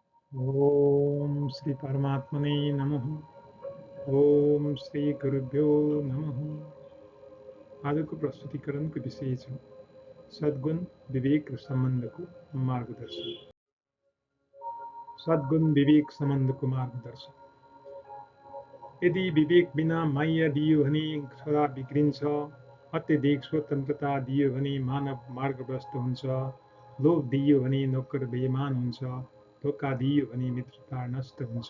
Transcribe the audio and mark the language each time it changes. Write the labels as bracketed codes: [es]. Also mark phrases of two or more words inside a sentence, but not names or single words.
[sa] ओम श्री परमात्मने नमः। ओम श्री गुरुभ्यो नमः। [ne] आजको प्रस्तुतिकरणको विषय छ सद्गुण विवेक र सम्बन्धको मार्गदर्शन। सद्गुण विवेक सम्बन्धको मार्गदर्शन। यदि विवेक बिना माया दियो भने छोरा बिग्रिन्छ, अत्यधिक स्वतन्त्रता दियो भने मानव मार्गभ्रष्ट हुन्छ, लोभ दियो भने नोकर बेइमान हुन्छ, धोका दियो भने मित्रता नष्ट हुन्छ।